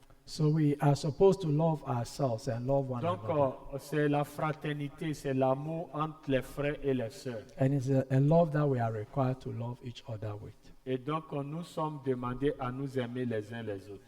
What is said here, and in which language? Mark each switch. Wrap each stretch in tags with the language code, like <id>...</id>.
<en>So we are supposed to love ourselves and love one</en> <fr>Donc,</fr> <en>another.</en> <fr>c'est la fraternité, c'est l'amour entre les frères et les sœurs.</fr> <en>And it's a love that we are required to love each other with.</en> <fr>Et donc, nous sommes demandés à nous aimer les uns les autres.</fr>